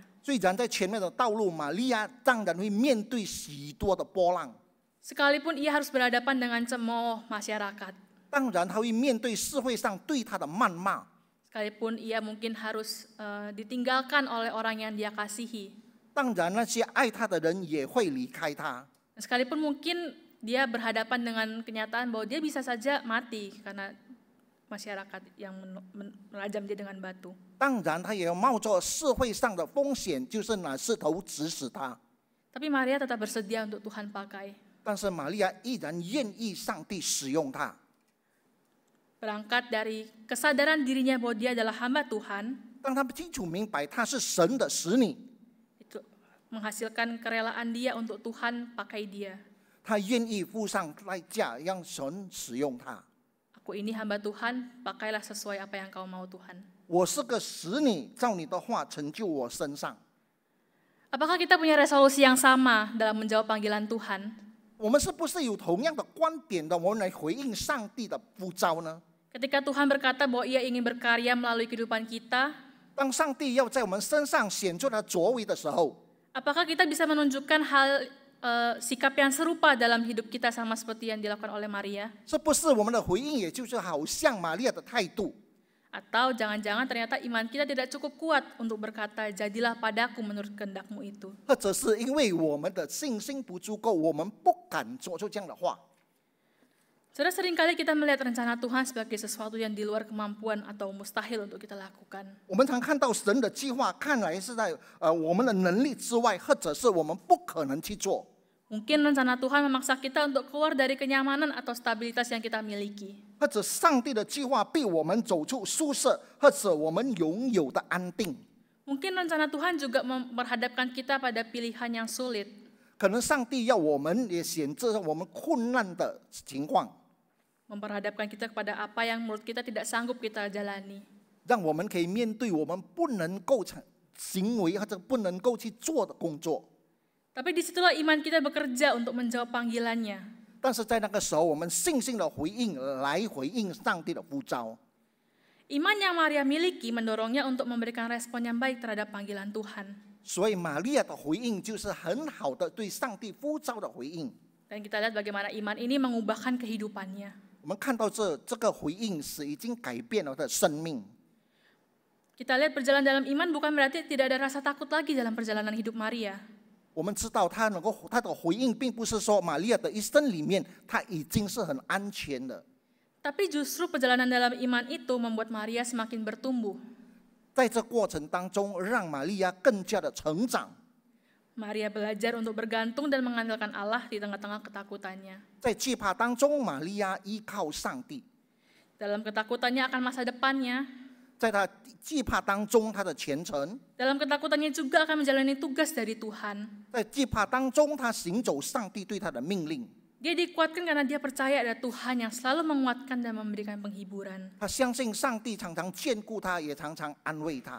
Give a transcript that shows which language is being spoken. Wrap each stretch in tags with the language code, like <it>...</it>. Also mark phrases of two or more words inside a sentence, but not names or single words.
<zh>虽然在前面的道路，玛利亚当然会面对许多的波浪，</zh> <id>Sekalipun ia harus berhadapan dengan cemooh masyarakat.</id> <zh>当然她会面对社会上对她的谩骂。</zh> <id>sekalipun ia mungkin harus ditinggalkan oleh orang yang dia kasihi.</id> <zh>当然那些爱他的人也会离开他。</zh> <id>Sekalipun mungkin dia berhadapan dengan kenyataan bahwa dia bisa saja mati karena masyarakat yang merajam dia dengan batu.</id> <zh>当然他也要冒着社会上的风险，就是拿石头指死他。</zh> <id>Tapi Maria tetap bersedia untuk Tuhan pakai.</id> <zh>但是玛利亚依然愿意上帝使用他。</zh> <id>Berangkat dari kesadaran dirinya bahwa dia adalah hamba Tuhan,</id> <zh>当他们清楚明白他是神的使女，</zh> <id>itu menghasilkan kerelaan dia untuk Tuhan pakai dia.</id> <zh>他愿意付上代价让神使用他。</zh> <id>Aku ini hamba Tuhan, pakailah sesuai apa yang kau mau Tuhan.</id> <zh>我是个使女，照你的话成就我身上。</zh> <id>Apakah kita punya resolusi yang sama dalam menjawab panggilan Tuhan?</id> <zh>我们是不是有同样的观点的？我们来回应上帝的呼召呢？</zh> <id>Ketika Tuhan berkata bahwa ia ingin berkarya melalui kehidupan kita,</id> <zh>当上帝要在我们身上显出他作为的时候，</zh> <id>apakah kita bisa menunjukkan sikap yang serupa dalam hidup kita sama seperti yang dilakukan oleh Maria?</id> <zh>是不是我们的回应也就是好像玛利亚的态度？</zh> <id>Atau jangan-jangan ternyata iman kita tidak cukup kuat untuk berkata, jadilah padaku menurut kehendakmu itu.</id> <zh>或者是因为我们的信心不足够，我们不敢说出这样的话？</zh> <id>Saudara, seringkali kita melihat rencana Tuhan sebagai sesuatu yang di luar kemampuan atau mustahil untuk kita lakukan.</id> <zh>我们常看到神的计划，看来是在我们的能力之外，或者是我们不可能去做。</zh> <id>Mungkin rencana Tuhan memaksa kita untuk keluar dari kenyamanan atau stabilitas yang kita miliki.</id> <zh>或者上帝的计划逼我们走出舒适，或者我们拥有的安定。</zh> <id>Mungkin rencana Tuhan juga memperhadapkan kita pada pilihan yang sulit.</id> <zh>可能上帝要我们也选择我们困难的情况，</zh> <id>Memperhadapkan kita kepada apa yang menurut kita tidak sanggup kita jalani.</id> <zh>让我们可以面对我们不能够行为或者不能够去做的工作。</zh> <id>Tapi disitulah iman kita bekerja untuk menjawab panggilannya.</id> <zh>但是在那个时候，我们信心的回应来回应上帝的呼召。</zh> <id>Iman yang Maria miliki mendorongnya untuk memberikan respon yang baik terhadap panggilan Tuhan.</id> <zh>所以玛利亚的回应就是很好的对上帝呼召的回应。</zh> <id>Dan kita lihat bagaimana iman ini mengubahkan kehidupannya.</id> <zh>我们看到这个回应是已经改变了他的生命。</zh> <id>Kita lihat berjalan dalam iman bukan berarti tidak ada rasa takut lagi dalam perjalanan hidup Maria.</id> <zh>我们知道他的回应，并不是说玛利亚的一生里面他已经是很安全的。</zh> <id>Tapi justru perjalanan dalam iman itu membuat Maria semakin bertumbuh.</id> <zh>在这过程当中，让玛利亚更加的成长。</zh> <id>Maria belajar untuk bergantung dan mengandalkan Allah di tengah-tengah ketakutannya.</id> <zh>在惧怕当中，玛利亚依靠上帝；</zh> <id>Dalam ketakutannya akan masa depannya,</id> <zh>在他惧怕当中，他的前程；</zh> <id>dalam ketakutannya juga akan menjalani tugas dari Tuhan.</id> <zh>在惧怕当中，他行走上帝对他的命令。</zh> <id>Dia dikuatkan karena dia percaya ada Tuhan yang selalu menguatkan dan memberikan penghiburan.</id> <zh>他相信上帝常常眷顾他，也常常安慰他。</zh>